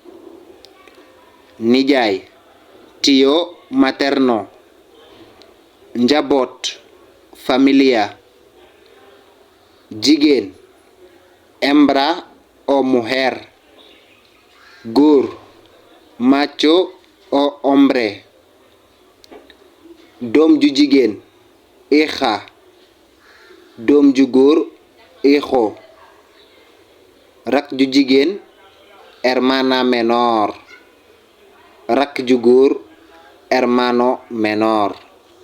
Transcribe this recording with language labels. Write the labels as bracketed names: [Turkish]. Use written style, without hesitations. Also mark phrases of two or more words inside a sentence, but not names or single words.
[Spanish] Nijaay tío materno. Njaboot familia. Jigéen hembra o mujer. Góor macho o hombre. [Wolof] Doom ju jigéen hija. Doom ju góor hijo. Rak ju jigéen [Spanish] hermana menor. [Wolof] Rak ju góor [Spanish] hermano menor.